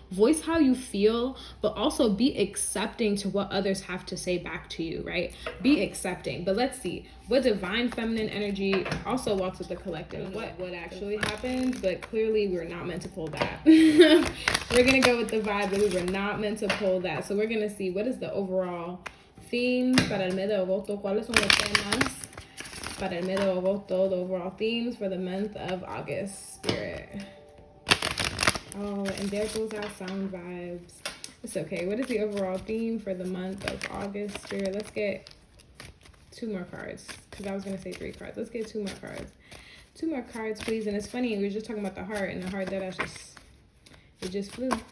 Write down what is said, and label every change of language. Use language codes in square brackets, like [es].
[en] Voice how you feel, but also be accepting to what others have to say back to you, right? Be accepting. But let's see what divine feminine energy also walks with the collective. What actually happened, but clearly we're not meant to pull that. We're gonna go with the vibe, but we were not meant to pull that. So we're gonna see what is the overall theme [es] para el mes de agosto. ¿Cuáles son los temas para el mes de agosto? [en] The overall themes for the month of August, Spirit. Oh, and there goes our sound vibes. It's okay. What is the overall theme for the month of August, Spirit? Let's get 2 more cards, because I was going to say 3 cards. Let's get 2 more cards. 2 more cards, please. And it's funny, we were just talking about the heart, and the heart that it just flew.